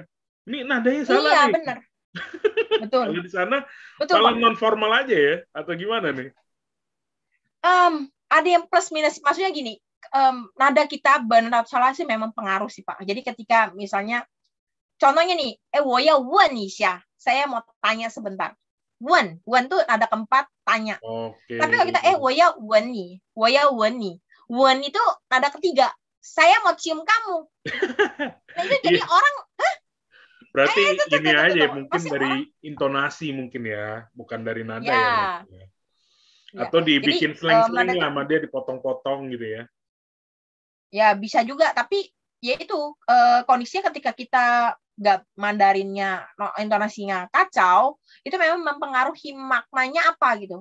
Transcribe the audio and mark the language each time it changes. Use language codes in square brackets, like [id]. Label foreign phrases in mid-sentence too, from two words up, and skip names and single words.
[id] Ini nadanya salah iya, nih. Benar. Betul. Kalau di sana betul, malah non formal aja ya, atau gimana nih? Ada yang plus minus, maksudnya gini, nada kita benar atau salah sih memang pengaruh sih Pak. Jadi ketika misalnya, contohnya nih, [zh] 我要问一下, [id] saya mau tanya sebentar. 问 tuh nada keempat tanya. Oke. Tapi kalau kita [zh] 我要问你, 我要问你, [id] 问 itu nada ketiga, saya mau cium kamu. Nah itu jadi orang, berarti ini aja mungkin dari intonasi mungkin ya, bukan dari nada ya. Atau dibikin slang-slang lah sama dia, dipotong-potong gitu ya. Ya bisa juga, tapi ya itu kondisinya ketika kita nggak Mandarinnya, intonasinya kacau, itu memang mempengaruhi maknanya apa gitu.